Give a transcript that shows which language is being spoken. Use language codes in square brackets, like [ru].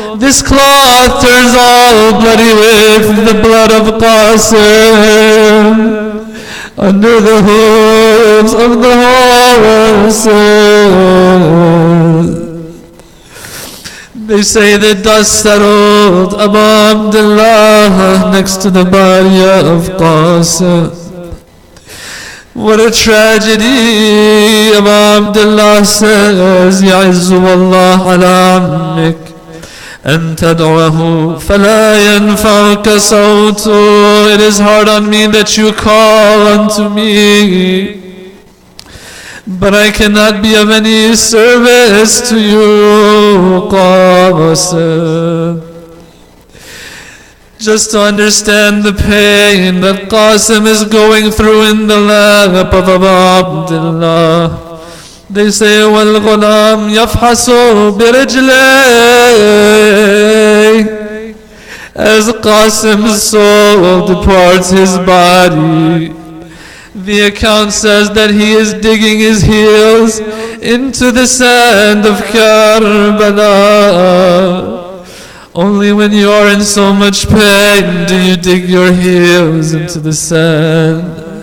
[en] This cloth turns all bloody with the blood of Qasim under the hooves of the horses. They say the dust settled Abu Abdullah next to the body of Qasim. What a tragedy. Abu Abdullah says, [ar] يَعِزُّ اللَّهُ عَلَىٰ عَمِّكَ أَن تَدْعُوهُ فَلَا يَنْفَعُكَ صَوْتُهُ. [en] It is hard on me that you call unto me, but I cannot be of any service to you, Qasim. Just to understand the pain that Qasim is going through in the lap of Abu Abdullah. They say, [ar] وَالْغُلَامْ يَفْحَسُ بِرِجْلَيْهِ. [en] As Qasim's soul departs his body, the account says that he is digging his heels into the sand of Karbala. Only when you are in so much pain do you dig your heels into the sand.